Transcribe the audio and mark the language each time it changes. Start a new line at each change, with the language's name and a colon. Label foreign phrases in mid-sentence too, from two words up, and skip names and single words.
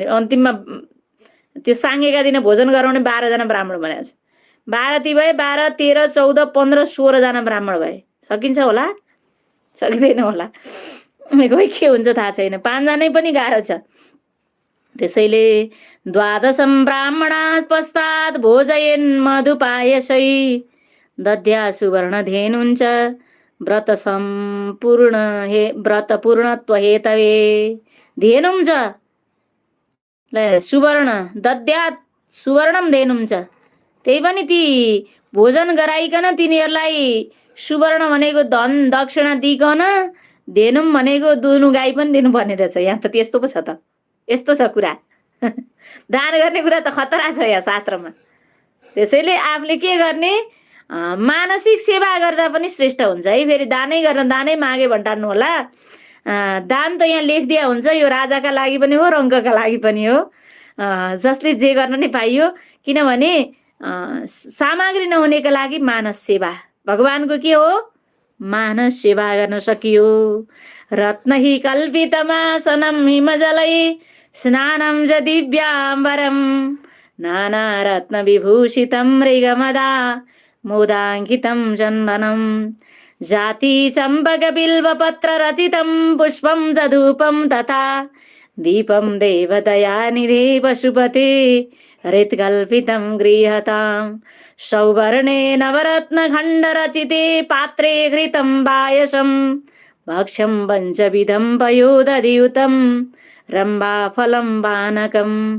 Nepali: अन्तिममा त्यो साङ्गेका दिन भोजन गराउने 12 जना ब्राह्मण भनेको छ। 12 ती भए 12, 13, 14, 15, 16 जना ब्राह्मण भए। सकिन्छ होला? सकिँदैन होला। खोइ के हुन्छ थाहा छैन। 5 जनै पनि गाह्रो छ।
Sanskrit: त्यसैले 12 ब्राह्मणास् पश्चात् भोजयन् मधुपायसै दद्या सुवर्ण धेनुं च व्रत पूर्णत्व हेतवे। धेनुं च सुवर्ण दद्यात् सुवर्णम धेनुं च।
Nepali: त्यही पनि ती भोजन गराइकन तिनीहरूलाई सुवर्ण भनेको धन दक्षिणा दिइकन धेनुम भनेको दुनु गाई पनि दिनुपर्ने रहेछ। यहाँ त त्यस्तो पो छ त। यस्तो छ कुरा। दान गर्ने कुरा त खतरा छ यहाँ शास्त्रमा। त्यसैले आफूले के गर्ने? मानसिक सेवा गर्दा पनि श्रेष्ठ हुन्छ है। फेरि दानै गर्न दानै मागे भन्टान्नु होला। दान त यहाँ लेखिदिया हुन्छ। यो राजाका लागि पनि हो, रङ्कका लागि पनि हो, जसले जे गर्न नै पाइयो। किनभने सामग्री नहुनेका लागि मानस सेवा। भगवानको के हो? मानस सेवा गर्न सकियो।
Sanskrit: रत्नहि कल्पितमासनं हिमजलै स्नानं च दिव्याम्बरं नाना रत्न विभूषितं मृगमदा मोदाङ्कितं चन्दनं जाति चम्पकबिल्वपत्र रचितं पुष्पं च धूपं तथा दीपं देवदयानिधे पशुपते हृत्कल्पितं गृहतां सौवर्णे नवरत्नखण्डरचिते पात्रे घृतं पायसं भक्ष्यं पञ्चविधं पयोदधियुतं रम्भाफलं पानकं